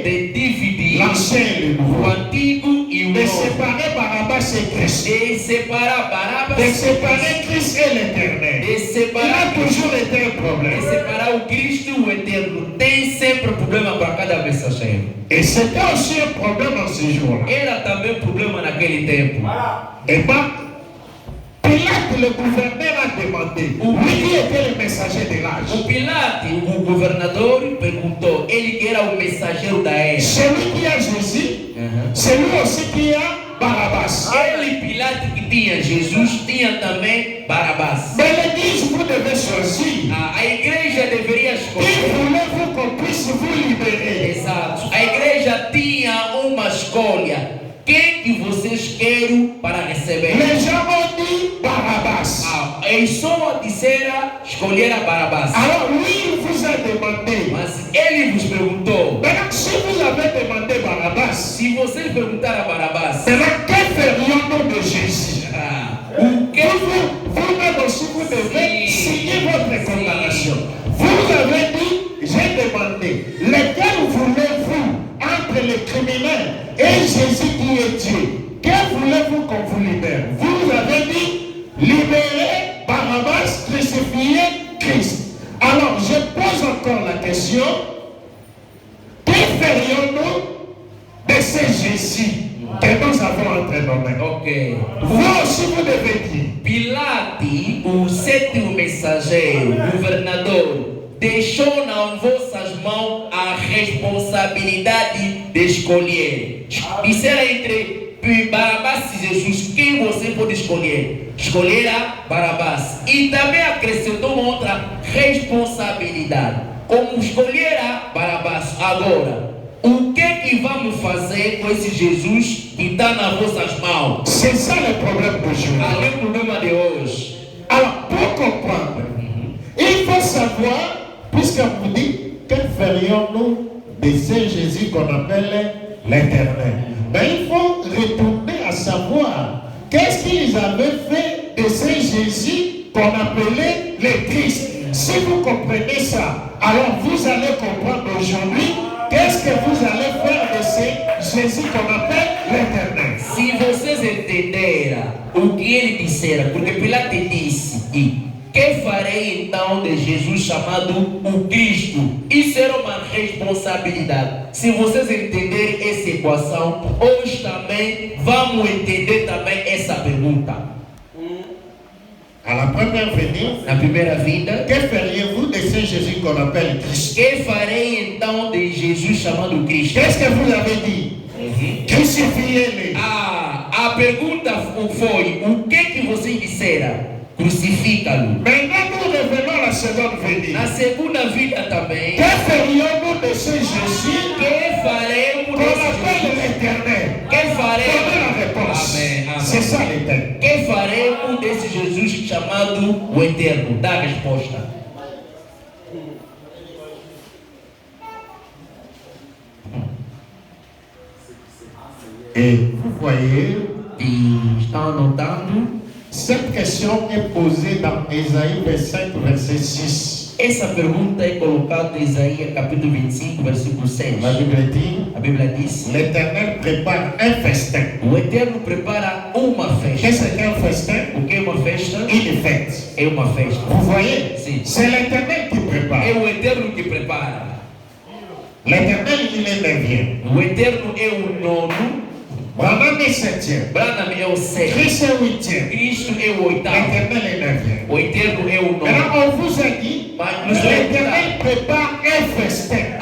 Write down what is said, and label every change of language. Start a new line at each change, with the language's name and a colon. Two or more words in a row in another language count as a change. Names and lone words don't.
Portuguese: de dividir
French: l'ancien et le
Portuguese: o
French: nouveau.
Portuguese: antigo e o
French: De
Portuguese: novo.
French: séparer Barabbas et Christ.
Portuguese: De separar Barabas,
French: De séparer Christ et l'éternel.
Portuguese: de
French: Il a
Portuguese: separar
French: toujours été un
Portuguese: de
French: problème.
Portuguese: separar o Cristo e o Eterno. Tem sempre problema para cada mensageiro.
French: Et c'était aussi un problème en ce jour-là.
Portuguese: Era também problema naquele tempo.
French: Et bien, Pilate, le gouverneur, a demandé lui qui était le messager de
Portuguese: O
French: l'âge.
Portuguese: Pilate, o governador, perguntou, ele que era o mensageiro da era.
French: Celui qui a Jésus, c'est lui aussi qui a Barabbas.
Portuguese: Ele, Pilate, que tinha Jesus, tinha também Barabás.
French: Mais l'église, vous devez choisir.
Portuguese: A igreja deveria
French: Qui
Portuguese: escolher.
French: voulez-vous qu'on puisse vous libérer?
Portuguese: Exato. A igreja tinha uma escolha. Quem que vocês querem para receber?
French: Les gens ont dit Barabbas.
Portuguese: Eles só disseram escolher a Barabás.
French: Alors lui, il vous a demandé.
Portuguese: Mas ele vos perguntou.
French: Maintenant, si vous avez demandé Barabbas,
Portuguese: Se vocês perguntaram a Barabás,
French: maintenant, que ferions-nous de Jésus?
Portuguese: o que
French: Vous-même aussi, vous devez signer votre condamnation. Vous avez dit, j'ai demandé, lequel voulez-vous entre les criminels et Jésus qui est Dieu? Que voulez-vous qu'on vous libère? Vous avez dit, libérer Barabbas, crucifier Christ. Alors, je pose encore la question, que ferions-nous de ce Jésus que nous avons entre nos mains? Ok. Vous aussi, vous devez dire.
Portuguese: Pilate, o sétimo mensageiro, governador, deixou nas vossas mãos a responsabilidade de escolher. Disseram entre Barabás e Jesus, quem você pode escolher? Escolher a Barabás. E também acrescentou uma outra responsabilidade. Como escolher a Barabás agora? O que vamos fazer com esse Jesus que está nas vossas mãos?
French: C'est ça le problème d'aujourd'hui.
Portuguese: Ali é o problema de hoje.
French: Alors, pour comprendre, il faut savoir, puisque vous dites, que ferions-nous de ce Jésus qu'on appelle l'Éternel? Mais il faut retourner à savoir, qu'est-ce qu'ils avaient fait de ce Jésus qu'on appelait le Christ? Si vous comprenez ça, alors vous allez comprendre aujourd'hui, qu'est-ce que vous allez faire de ce Jésus qu'on appelle l'Éternel?
Portuguese: Se vocês entenderam o que ele dissera, porque Pilatos disse, e que farei então de Jesus chamado o Cristo? Isso era uma responsabilidade. Se vocês entenderem essa equação, hoje também vamos entender também essa pergunta.
French: À la première venue,
Portuguese: Na primeira vinda,
French: que feriez-vous de ce Jésus qu'on appelle Christ?
Portuguese: que farei então de Jesus chamado Cristo?
French: Qu'est-ce que vous avez dit? Crucifiez-le.
Portuguese: A pergunta foi: o que vocês disseram? Crucifica-lo.
French: Maintenant, nous revenons à la seconde venue.
Portuguese: Na segunda vinda também,
French: Que ferions-nous de ce Jésus
Portuguese: que faremos
French: qu'on
Portuguese: desse
French: appelle
Portuguese: Jesus?
French: l'Éternel?
Portuguese: Que
French: Donnez la
Portuguese: faremos?
French: réponse.
Portuguese: Amém, amém.
French: C'est ça l'Éternel.
Portuguese: Que faremos desse Jesus chamado o Eterno? Dá a resposta.
French: Et vous voyez,
Portuguese: E estão anotando?
French: cette question est posée dans Ésaïe 25, verset 6.
Portuguese: Essa pergunta é colocada em Isaías capítulo 25, versículo 6.
French: La Bible dit,
Portuguese: A Bíblia diz:
French: l'Éternel prépare un festin.
Portuguese: o Eterno prepara uma festa.
French: Qu'est-ce qu'un festin?
Portuguese: O que é uma festa?
French: Une fête.
Portuguese: É uma festa.
French: Vous voyez,
Portuguese: Sim.
French: c'est l'Éternel qui prépare.
Portuguese: É o Eterno que prepara.
French: L'Éternel, il est neuvième.
Portuguese: O Eterno é o nono.
French: Branham est septième.
Portuguese: Branham é o sétimo.
French: Christ est huitième.
Portuguese: Cristo é o oitavo.
French: L'Éternel est neuvième.
Portuguese: O Eterno é o nono.
French: Maintenant, on vous a dit,
Portuguese: Mas nos vai
French: l'Éternel prépare un festin.